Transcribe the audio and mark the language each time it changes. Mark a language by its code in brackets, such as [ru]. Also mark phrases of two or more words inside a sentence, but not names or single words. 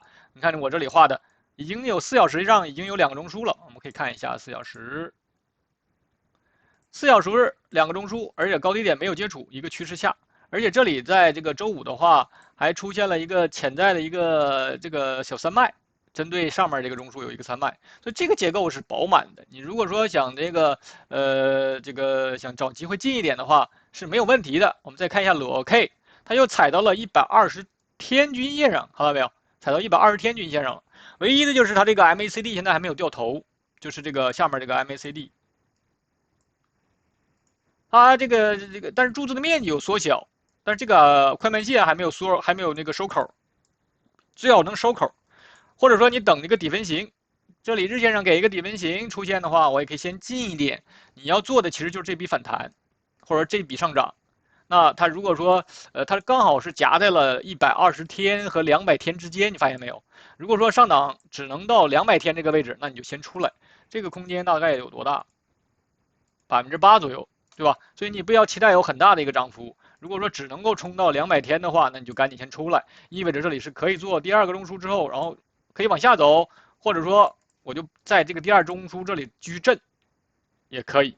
[zh] 你看我這裡畫的已經有4小時上已經有2個中樞了，我們可以看一下4小時。4小時2個中樞，而且高低點沒有接觸，一個趨勢下，而且這裡在這個周五的話，還出現了一個潛在的一個這個小3賣，針對上面這個中樞有一個3賣，所以這個結構是飽滿的。你如果說想這個想找機會近一點的話，是沒有問題的。我們再看一下裸 K， 它又踩到了120天均線上，看到沒有？踩到120天均線上了。唯一的就是它這個 MACD 現在還沒有掉頭，就是這個下面這個 MACD。它這個，但是柱子的面積有縮小，但是這個快慢線還沒有那個收口，最好能收口，或者說你等這個底分型， 這裡日線上給一個底分型出現的話，我也可以先进一點。你要做的其實就是這筆反彈，或者這筆上漲。那它如果說，它刚好是夾在了120天和200天之间，你发现没有？如果说上档只能到200 天這個位置，那你就先出來。這個空間大概有多大？8%左右，對吧？所以你不要期待有很大的一個漲幅。如果說只能夠衝到200天的話，那你就趕緊先出來，意味着這裡是可以做第二個中樞之後，然後可以往下走，或者說我就在這個第二中樞這裡繼續震，也可以。